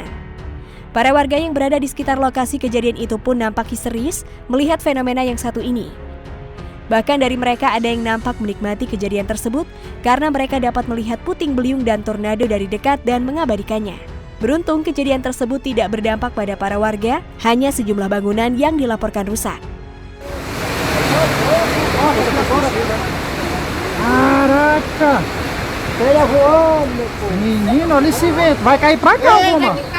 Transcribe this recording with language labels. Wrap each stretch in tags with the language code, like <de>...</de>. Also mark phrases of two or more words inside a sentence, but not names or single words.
<id>Para warga yang berada di sekitar lokasi kejadian itu pun nampak histeris melihat fenomena yang satu ini. Bahkan dari mereka ada yang nampak menikmati kejadian tersebut karena mereka dapat melihat puting beliung dan tornado dari dekat dan mengabadikannya. Beruntung kejadian tersebut tidak berdampak pada para warga, hanya sejumlah bangunan yang dilaporkan rusak.</id> <pt>Caraca! Menino, olha esse vento. Vai cair pra cá, Puma.</pt>